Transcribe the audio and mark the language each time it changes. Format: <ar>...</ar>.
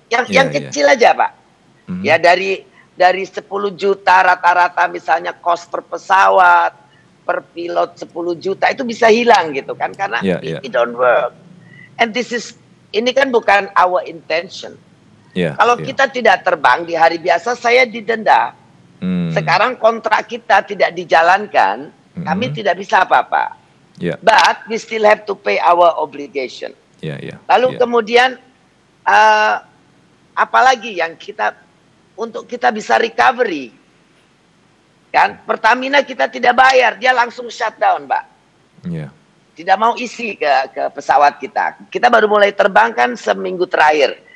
<id>Yang kecil aja, Pak. Ya dari 10 juta rata-rata misalnya cost per pesawat, per pilot 10 juta itu bisa hilang gitu kan karena</id> <en>it don't work.</en> <id>And ini kan bukan</id> <en>our intention.</en> <id>Kalau kita tidak terbang di hari biasa saya didenda. Sekarang kontrak kita tidak dijalankan, kami tidak bisa apa-apa.</id> <en>But we still have to pay our obligation.</en> <id>Lalu kemudian apalagi yang untuk kita bisa recovery. Kan Pertamina kita tidak bayar, dia langsung shutdown, Pak. Tidak mau isi ke pesawat kita. Kita baru mulai terbang kan seminggu terakhir.</id>